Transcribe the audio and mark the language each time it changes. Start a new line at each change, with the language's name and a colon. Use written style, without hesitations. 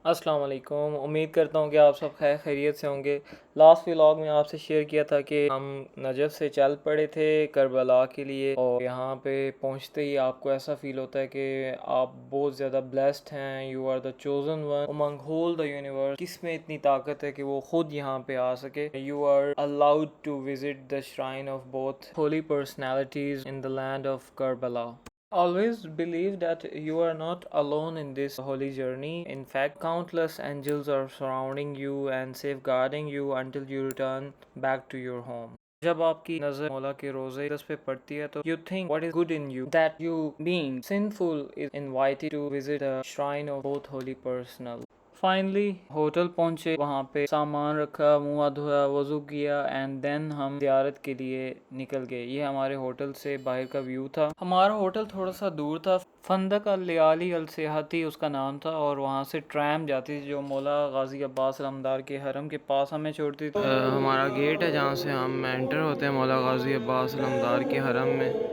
Urdu: السلام علیکم، امید کرتا ہوں کہ آپ سب خیر خیریت سے ہوں گے۔ لاسٹ ولاگ میں آپ سے شیئر کیا تھا کہ ہم نجف سے چل پڑے تھے کربلا کے لیے، اور یہاں پہ پہنچتے ہی آپ کو ایسا فیل ہوتا ہے کہ آپ بہت زیادہ بلیسڈ ہیں،
English: You are the chosen one among whole the universe.
Urdu: کس میں اتنی طاقت ہے کہ وہ خود یہاں پہ آ سکے؟
English: You are allowed to visit the shrine of both holy personalities in the land of Karbala. Always believe that you are not alone in this holy journey. In fact, countless angels are surrounding you and safeguarding you until you return back to your home.
Urdu: جب آپ کی نظر مولا کے روزہ اقدس پہ پڑتی ہے تو
English: you think what is good in you, that you being sinful is invited to visit the shrine of both holy personnel.
Urdu: Finally hotel پہنچے، وہاں پہ سامان رکھا، منہ دھویا، وضو کیا،
English: and then
Urdu: ہم زیارت کے لیے نکل گئے۔ یہ ہمارے ہوٹل سے باہر کا ویو تھا۔ ہمارا ہوٹل تھوڑا سا دور تھا، فندق اللیالی السیاحتی اس کا نام تھا، اور وہاں سے ٹرام جاتی تھی جو مولا غازی عباس علمدار کے حرم کے پاس ہمیں چھوڑتی تھی۔ ہمارا گیٹ ہے جہاں سے ہم انٹر ہوتے ہیں مولا غازی عباس علمدار کے حرم میں۔